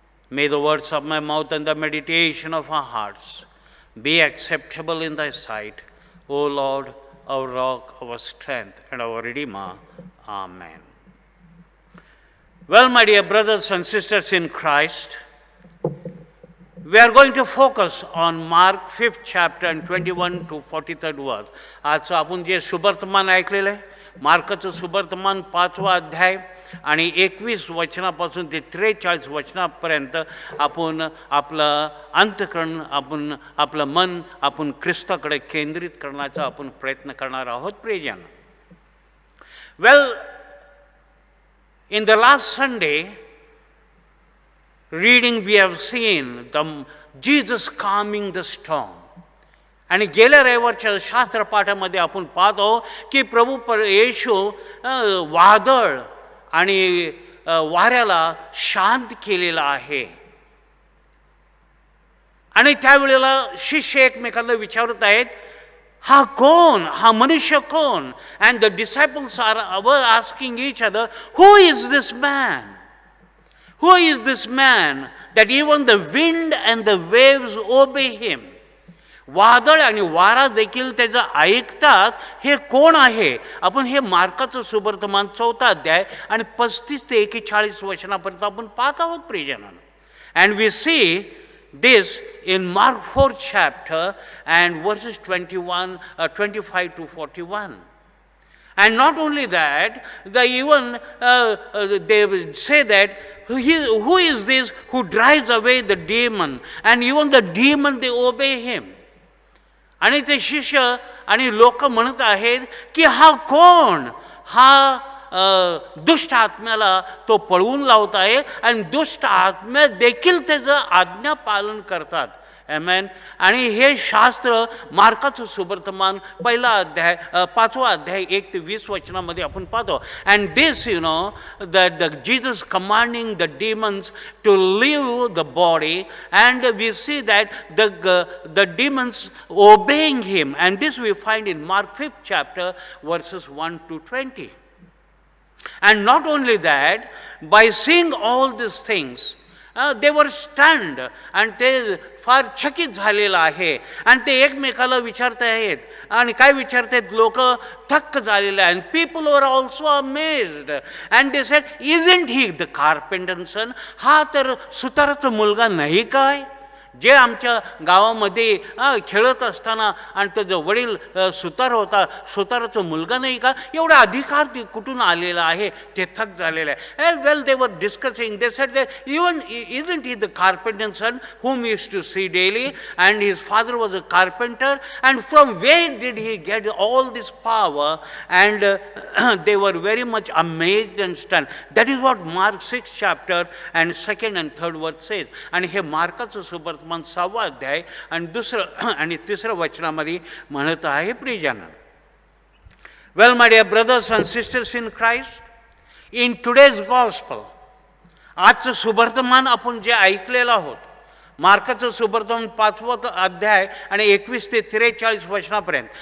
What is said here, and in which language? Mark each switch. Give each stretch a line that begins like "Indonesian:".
English: May the words of my mouth and the meditation of our hearts be acceptable in thy sight, O Lord, our rock, our strength, and our Redeemer. Amen. Well, my dear brothers and sisters in Christ, we are going to focus on Mark 5th chapter and 21 to 43rd verse.
Marathi: आजचं आपण जे सुवर्तमान ऐकलेलं आहे, मार्काचं सुवर्तमान 5वा अध्याय आणि 21 वचनापासून ते 43 वचनापर्यंत आपण आपलं अंतःकरण, आपण आपलं मन आपण ख्रिस्ताकडे केंद्रित करण्याचा आपण प्रयत्न करणार आहोत प्रियजन.
English: Well, in the last Sunday reading we have seen Jesus calming the storm.
Marathi: आणि गेल्या रविवारच्या शास्त्रपाठामध्ये आपण पाहतो की प्रभू येशू वादळ आणि वाऱ्याला शांत केलेला आहे. आणि त्यावेळेला शिष्य एकमेकांना विचारत आहेत, हा कोण, हा मनुष्य कोण?
English: And the disciples were asking each other, who is this man? Who is this man that even the wind and the waves obey him?
Marathi: वादळ आणि वारा देखील त्याचं ऐकतात. हे कोण आहे? आपण हे मार्काचं सुवर्तमान 4था अध्याय आणि 35 ते 41 वचनापर्यंत आपण पाहत आहोत प्रियजनांनो.
English: And we see this in Mark 4th chapter and verses 25 to 41. And not only that, they will say that, who is this who drives away the demon? And even the demon, they obey him.
Marathi: आणि ते शिष्य आणि लोक म्हणत आहेत की हा कोण? हा दुष्ट आत्म्याला तो पळवून लावत आहे आणि दुष्ट आत्म्या देखील त्याचं आज्ञा पालन करतात. आमेन. आणि हे शास्त्र मार्काचं सुवर्तमान 5वा अध्याय 1 ते 20 वचनामध्ये आपण पाहतो.
English: And this that Jesus commanding the demons to leave the body, and we see that the demons obeying him, and this we find in Mark 5th chapter verses 1 to 20. And not only that, by seeing all these things, they were stunned, and
Marathi: ते फार चकित झालेलं आहे. आणि ते एकमेकाला विचारत आहेत. आणि काय विचारतात? लोक थक्क झालेले आहेत.
English: People were also amazed and they said, isn't he the carpenter's son?
Marathi: हा तर सुताराचा मुलगा नाही काय? जे आमच्या गावामध्ये खेळत असताना आणि तो जो वडील सुतार होता, सुताराचा मुलगा नाही का? एवढा अधिकार कुठून आलेला आहे? ते थक झालेला आहे.
English: Well, they were discussing. They said that even isn't he the carpenter's son whom he used to see daily, and his father was a carpenter, and from where did he get all this power? And they were very much amazed and stunned. That is what Mark 6th chapter and 2nd and 3rd verse says.
Marathi: आणि हे मार्काचं सुवर्तमान 6वा अध्याय आणि 2रं आणि 3रं वचनामध्ये म्हणत आहे प्रियजन.
English: Well, my dear brothers and sisters in Christ, in today's gospel,
Marathi: आजचं सुवर्तमान आपण जे ऐकलेलं आहोत, मार्काचं सुवर्तमान 5वा अध्याय आणि 21 ते 43 वचनापर्यंत.